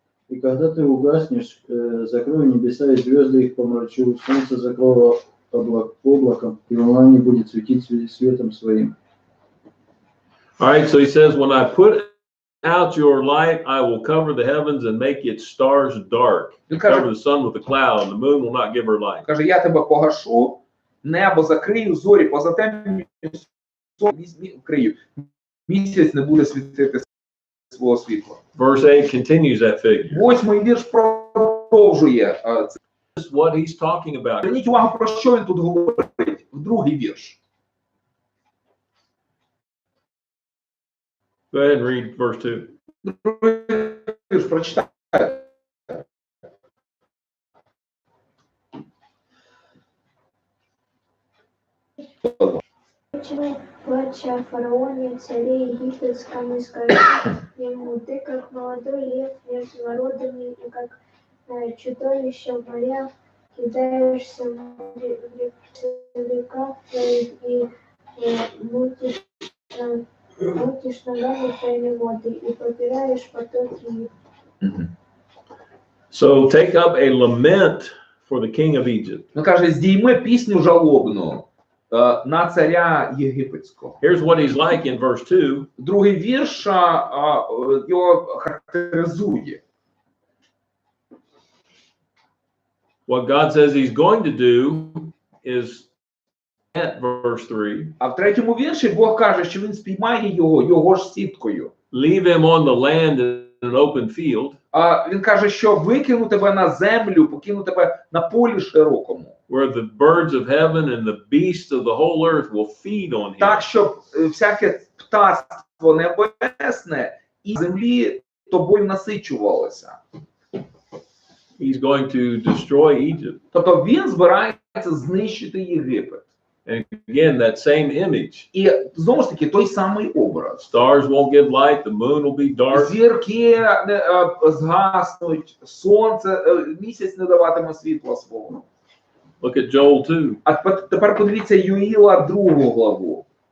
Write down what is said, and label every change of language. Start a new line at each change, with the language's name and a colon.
Russian: И когда ты угаснешь, закрою небеса и звезды их помрачу, солнце закрою облаком, и луна не будет светить светом своим.
English: All right, so he says, when I put out your light, I will cover the heavens and make its stars dark.
Ukrainian: Він
English: Cover
Ukrainian: каже,
English: the sun with a cloud, and the moon will not give her light.
Ukrainian: каже, я тебе погашу, небо закрию, зорі позатемню, вкрию. Місяць не буде світити свого світла.
English: Verse 8 continues that figure.
Ukrainian: 8-й вірш продовжує це.
English: This is what he's talking about.
Ukrainian: Зверніть увагу, про що він тут говорить. В 2-й вірш.
English: Go ahead and read verse 2.
Ukrainian: 2-й вірш прочитайте.
Russian: Плача о фараоне, царе египетском, и скажи ему: ты как молодой лев между народами, и как чудовище в морях, кидаешься в реках твоих и мутишь ногами твоими воды, и попираешь потоки их.
English: So take up a lament for the king of Egypt.
Ukrainian: Він каже, здійми пісню жалобну на царя єгипетського.
English: Here's what he's like in verse 2.
Ukrainian: 2-й вірш його характеризує.
English: What God says he's going to do is at verse 3.
Ukrainian: А в 3-му вірші Бог каже, що він спіймає його ж сіткою.
English: Leave him on the land in an open field.
Ukrainian: Він каже, що викину тебе на землю, покину тебе на полі широкому.
English: Where the birds of heaven and the beasts of the whole earth will feed on him.
Ukrainian: Так, щоб всяке птаство небесне і землі тобою насичувалося.
English: He's going to destroy Egypt.
Ukrainian: Тобто він збирається знищити Єгипет.
English: And again, that same image.
Ukrainian: І знову ж таки той самий образ.
English: Stars won't give light, the moon will be dark.
Ukrainian: Зірки згаснуть, сонце, місяць не даватиме світла свого.
English: Look at Joel 2.
Ukrainian: А тепер подивіться Юїла 2 главу.